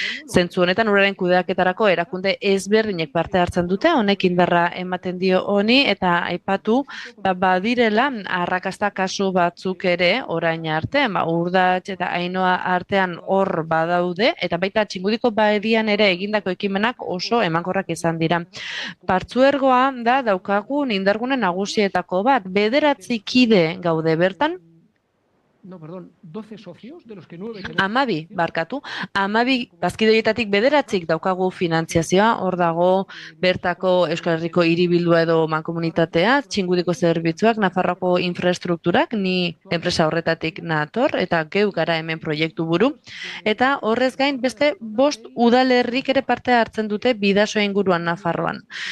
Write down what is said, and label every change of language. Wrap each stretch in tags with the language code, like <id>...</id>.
<eu>Zentzu honetan uraren kudeaketarako erakunde ezberdinek parte hartzen dute, honek indarra ematen dio honi, eta aipatu badirela arrakasta kasu batzuk ere orain arte, Urdatx eta Ainoa artean hor badaude, eta baita Txingudiko badian ere egindako ekimenak oso emankorrak izan dira. Partzuergoa da daukagun indargune nagusietako bat, 9 kide gaude bertan.</eu> <es>No, perdón, 12 socios, de los que 9...</es> <eu>12 bazkideietatik 9 daukagu finantziazioa, hor dago bertako Euskal Herriko hiribildua edo mankomunitatea, Txingudiko zerbitzuak, Nafarroako infrastrukturak, ni enpresa horretatik nator, eta geu gara hemen proiektu buru, eta horrez gain beste 5 udalerrik ere parte hartzen dute Bidasoa inguruan Nafarroan.</eu>